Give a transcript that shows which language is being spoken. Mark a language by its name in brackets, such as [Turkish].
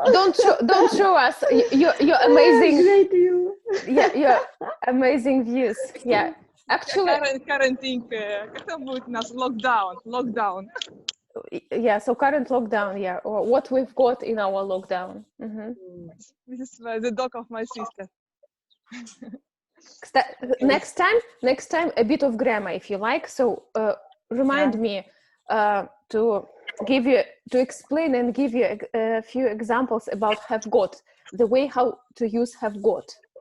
[English] Don't show us your amazing, your amazing views. Yeah, actually. Current thing, [Russian] как там будет у нас lockdown. [English] Yeah, so current lockdown, yeah, or what we've got in our lockdown. This is the dog of my sister. Next time, a bit of grammar, if you like. So remind me to explain and give you a few examples about have got, the way how to use have got.